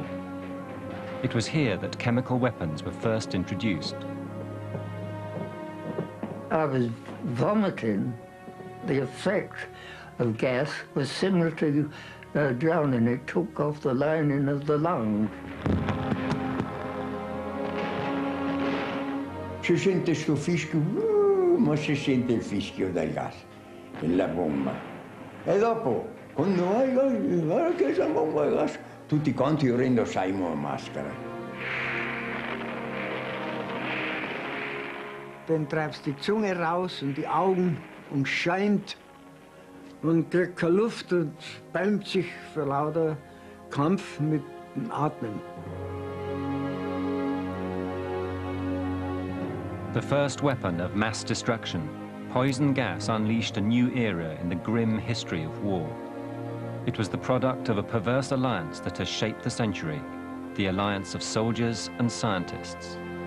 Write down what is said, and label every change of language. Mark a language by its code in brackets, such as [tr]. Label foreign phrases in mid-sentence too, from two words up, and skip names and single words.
[en] It was here that chemical weapons were first introduced. I was vomiting. The effect of gas was similar to drowning. It took off the lining of the lung. [it] Si sente sto fischio, ma si sente il fischio del gas, la bomba. E dopo, quando guarda che c'è una bomba di gas, tutti quanti indossavamo la maschera. [de] Dann treibst die Zunge raus und die Augen und scheint und kriegt keine Luft und bäumt sich vor lauter Kampf mit dem Atmen. [en] The first weapon of mass destruction, poison gas unleashed a new era in the grim history of war. It was the product of a perverse alliance that has shaped the century, the alliance of soldiers and scientists.